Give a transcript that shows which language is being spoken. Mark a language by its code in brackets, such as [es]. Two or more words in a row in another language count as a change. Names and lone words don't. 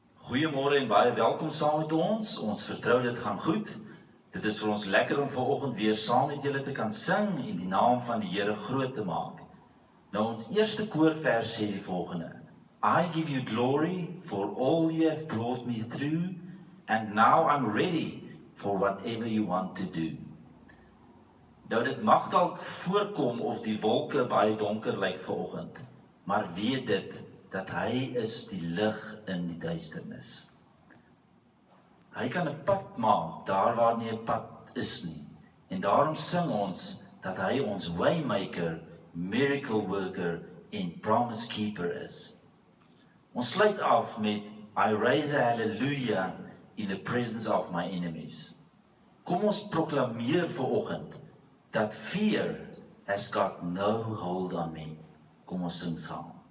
[af] Goeiemôre en baie welkom saam met ons. Ons vertrou dit gaan goed. Dit is vir ons lekker om vanoggend weer saam met julle te kan sing en die naam van die Here groot te maak. Nou ons eerste koorvers sê die volgende: [en] I give you glory for all you have brought me through, and now I'm ready for whatever you want to do. [af] Nou dit mag dalk voorkom of die wolke baie donker lyk vanoggend, maar weet dit dat hy is die lig in die duisternis. Hy kan 'n pad maak daar waar nie 'n pad is nie. En daarom sing ons dat hy ons waymaker, [en] miracle worker [af] en [en] promise keeper [af] is. Ons sluit af met [en] I raise a hallelujah in the presence of my enemies. [af] Kom ons proklameer vanoggend dat [en] fear has got no hold on me. [af] Kom ons sing saam.